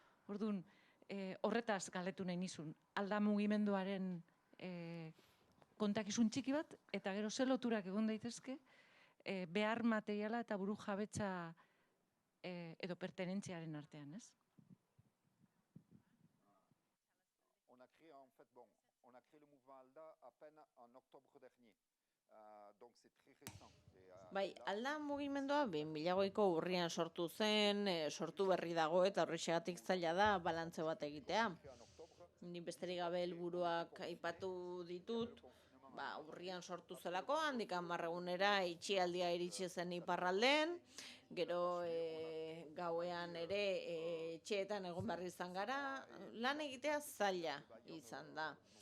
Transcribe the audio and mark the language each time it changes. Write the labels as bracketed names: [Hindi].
[Basque] Orduan, horretaz galdetu nahi nizun, alda mugimenduaren kontakizun txiki bat, eta gero ze loturak egon daitezke, behar materiala eta buru jabetza edo pertenentziaren artean, ez? [French] On a créé le mouvement ALDA à peine en octobre dernier. Donc c'est très récent. [Basque] Bai, alda mugimendua 2008ko urrian sortu zen, sortu berri dago eta horrexegatik zaila da balantze bat egitea. Ni besterik gabe helburuak aipatu ditut, urrian sortu zelako, handik 10 egunera itxialdia iritsi zen iparraldean, gero gauean ere etxeetan egon behar izan gara, lan egitea zaila izan da.